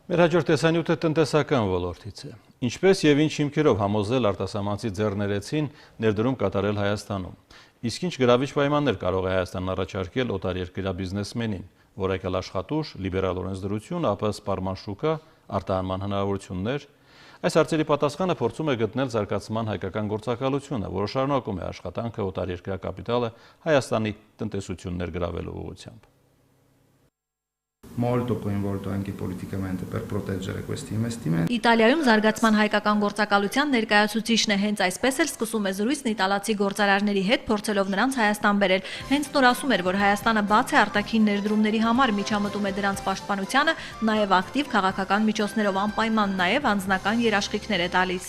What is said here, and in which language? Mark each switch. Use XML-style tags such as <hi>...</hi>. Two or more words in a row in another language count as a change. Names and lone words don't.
<hy>Մեր հաջորդ տեսանյութը տնտեսական ոլորտից է։ Ինչպես եւ ինչ հիմքերով համոզել արտասահմանցի ձեռներեցին ներդրում կատարել Հայաստանում։ Իսկ ինչ գրավիչ պայմաններ կարող է Հայաստանն առաջարկել օտարերկրյա բիզնեսմենին, որակյալ աշխատուժ, լիբերալ օրենսդրություն, ապա սպառման շուկա, արտահանման հնարավորություններ։ Այս հարցերի պատասխանը փորձում է գտնել զարգացման հայկական գործակալությունը, որը շարունակում է աշխատանքը օտարերկրյա կապիտալը Հայաստանի տնտեսություն ներգրավելու ուղղությամբ։</hy> <it>Molto coinvolto anche politicamente per proteggere questi investimenti.</it> <hy>Իտալիայում զարգացման հայկական գործակալության ներկայացուցիչն է, հենց այսպես էլ սկսում է զրույցն իտալացի գործարարների հետ, փորձելով նրանց Հայաստան բերել։ Հենց նոր ասում էր, որ Հայաստանը բաց է արտաքին ներդրումների համար, միջամտում է դրանց պաշտպանությանը, նաև ակտիվ քաղաքական միջոցներով, անպայման նաև անձնական երաշխիքներ է տալիս։</hy>